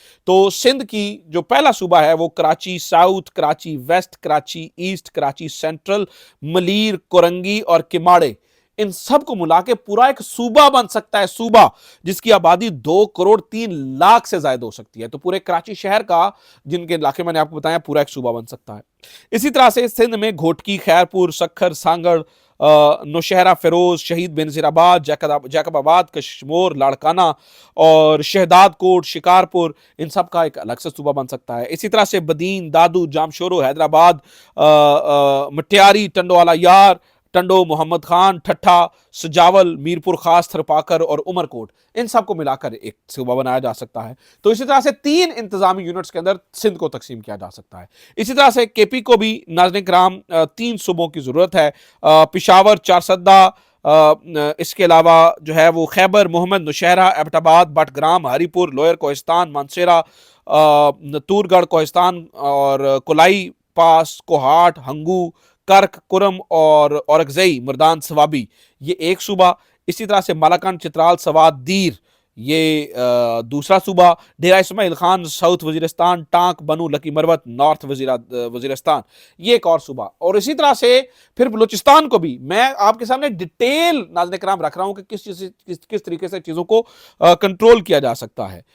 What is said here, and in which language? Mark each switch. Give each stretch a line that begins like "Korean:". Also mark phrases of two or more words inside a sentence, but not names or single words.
Urdu: تو سندھ کی جو پہلا صوبہ ہے وہ کراچی ساؤتھ، کراچی ویسٹ، کراچی ایسٹ، کراچی سینٹرل، ملیر، کورنگی اور کیماڑے، ان سب کو ملا کے پورا ایک صوبہ بن سکتا ہے. صوبہ جس کی آبادی 2 کروڑ 3 لاکھ سے زیادہ ہو سکتی ہے. تو پورے کراچی شہر کا، جن کے علاقے میں نے آپ کو بتایا، پورا ایک صوبہ بن سکتا ہے. اسی طرح سے سندھ میں گھوٹکی، خیرپور، سکھر، سانگھڑ، نوشہرہ، فیروز، شہید بینظیرآباد، جیکب آباد، کشمور، لاڑکانہ اور شہداد کوٹ، شکارپور، ان سب کا ایک الگ سے صوبہ بن سکتا ہے. اسی طرح سے بدین، دادو، جامشورو، حیدرآباد، مٹیاری، ٹنڈوالہ یار، ٹنڈو، محمد خان، ٹھٹھہ، سجاول، میرپور خاص، تھرپارکر اور عمرکوٹ، ان سب کو ملا کر ایک صوبہ بنایا جا سکتا ہے. تو اسی طرح سے 3 انتظامی یونٹس کے اندر سندھ کو تقسیم کیا جا سکتا ہے. اسی طرح سے کے پی کو بھی ناظرین کرام 3 صوبوں کی ضرورت ہے. پشاور، چارسدہ، اس کے علاوہ جو ہے وہ خیبر، مہمند، نوشہرہ، ایبٹ آباد، بٹگرام، ہری پور، لوئر کوہستان، مانسہرہ، تورغر، کوہستان اور کولائی پالس، کوہاٹ، ہنگو، کرک، کرم اور اورکزئی، مردان، صوابی، یہ ایک صوبہ. اسی طرح سے مالاکنڈ، چترال، سواد، دیر, یہ دوسرا صوبہ ڈیرہ اسماعیل خان ساؤتھ وزیرستان، ٹانک بنو لکی مروت نارتھ وزیرستان، یہ ایک اور صوبہ. اور اسی طرح سے پھر بلوچستان کو بھی میں آپ کے سامنے ڈیٹیل ناظرین کرام رکھ رہا ہوں کہ کس طریقے سے چیزوں کو کنٹرول کیا جا سکتا ہے.